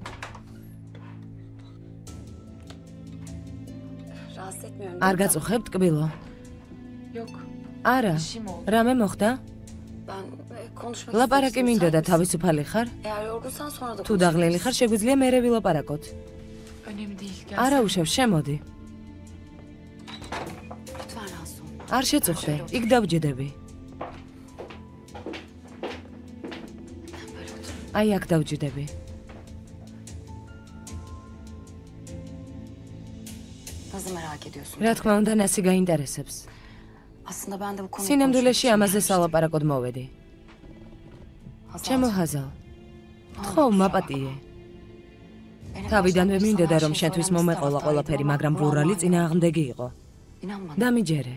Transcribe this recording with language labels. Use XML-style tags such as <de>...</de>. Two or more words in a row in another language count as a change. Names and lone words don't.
<tr>Rahatsız etmiyorum.</tr> <ka>არ გაწუხებთ კბილო?</ka> <tr>Yok.</tr> <ka>არა. რამე მოხდა?</ka> <tr>Ben konuşmak</tr> <ka>ლაპარაკი</ka> <tr>istedim.</tr> <ka>მინდოდა,</ka> <tr>Müsait misin?</tr> <ka>თავისუფალი ხარ?</ka> <tr>Eğer yorgunsan sonra da</tr> <ka>თუ დაღლილი ხარ, შეგვიძლია მერე ვილაპარაკოთ.</ka> <tr>Önemli değil. Gel.</tr> <ka>არა უშევ, შემოდი.</ka> <tr>Lütfen rahatsız olma.</tr> <ka>არ შეწუხდე, იქ დავჯდები.</ka> <tr>Böyle otur.</tr> <ka>აი აქ დავჯდები.</ka> <tr>Nasıl merak ediyorsun?</tr> <ka>რა თქმა უნდა, ნასი გაინტერესებს.</ka> <tr>Aslında ben de bu konuyu</tr> <ka>სინამდვილეში ამაზე სალაპარაკოდ მოვედი. ჩემო Hazal, ხო, მაპატიე. თავიდანვე მინდოდა რომ შენთვის მომეყოლა ყველაფერი, მაგრამ ვურალი წინააღმდეგი იყო.</ka> <tr>İnanma.</tr> <ka>დამიჯერე.</ka>